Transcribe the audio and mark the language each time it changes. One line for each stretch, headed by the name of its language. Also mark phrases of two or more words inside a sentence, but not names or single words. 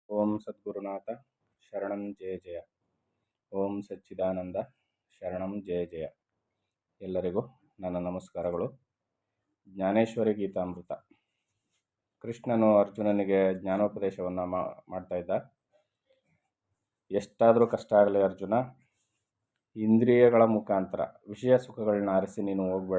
Sanskrit: ಓಂ ಸದ್ಗುರುನಾಥ ಶರಣಂ ಜಯ ಜಯ. ಓಂ ಸಚ್ಚಿದಾನಂದ ಶರಣಂ ಜಯ ಜಯ.
Kannada: ಎಲ್ಲರಿಗೂ ನನ್ನ ನಮಸ್ಕಾರಗಳು. ಜ್ಞಾನೇಶ್ವರಿ ಗೀತಾಮೃತ. ಕೃಷ್ಣನು ಅರ್ಜುನನಿಗೆ ಜ್ಞಾನೋಪದೇಶವನ್ನು ಮಾಡ್ತಾ ಇದ್ದ. ಎಷ್ಟಾದರೂ ಕಷ್ಟ ಆಗಲಿ ಅರ್ಜುನ, ಇಂದ್ರಿಯಗಳ ಮುಖಾಂತರ ವಿಷಯ ಸುಖಗಳನ್ನ ಅರಸಿ ನೀನು ಹೋಗಬೇಡ.